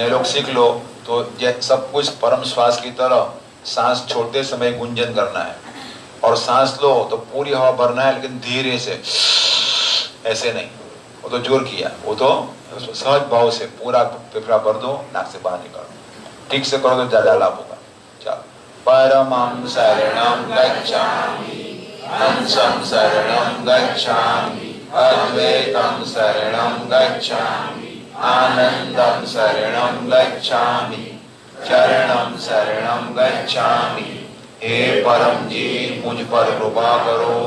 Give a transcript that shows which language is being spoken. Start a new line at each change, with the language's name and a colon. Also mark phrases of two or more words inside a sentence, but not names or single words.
Hindi: नए लोग सीख लो तो सब कुछ परम श्वास की तरह सांस छोड़ते समय गुंजन करना है। और सांस लो तो पूरी हवा भरना है, लेकिन धीरे से, ऐसे नहीं। वो तो जोर किया, वो तो सहज भाव से पूरा फेफड़ा भर दो, नाक से बाहर निकालो। ठीक से करो तो ज्यादा लाभ होगा। चलो,
Sanskrit: परमं शरणं गच्छामि, हंसं शरणं गच्छामि, अद्वैतं शरणं गच्छामि, आनंदं शरणं गच्छामि, चरणं शरणं गच्छामि।
Hindi: हे परम जी, मुझ पर कृपा करो।